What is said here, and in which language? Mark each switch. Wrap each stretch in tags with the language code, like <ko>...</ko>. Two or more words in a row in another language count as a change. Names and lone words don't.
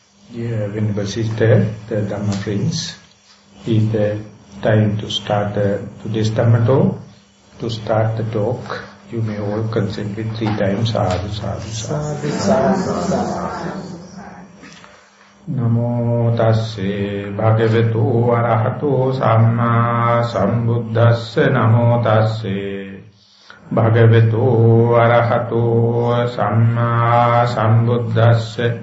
<en>Dear Venerable Sister, the Dhamma Prince, is the time to start today's Dhamma talk. To start the talk, you may all consent with 3 times,</en> <pi>sadhu, sadhu, sadhu, sadhu, sadhu. Namo tasse bhagavato arahato samma sambuddhasse. Namo tasse bhagavato arahato samma sambuddhasse.</pi>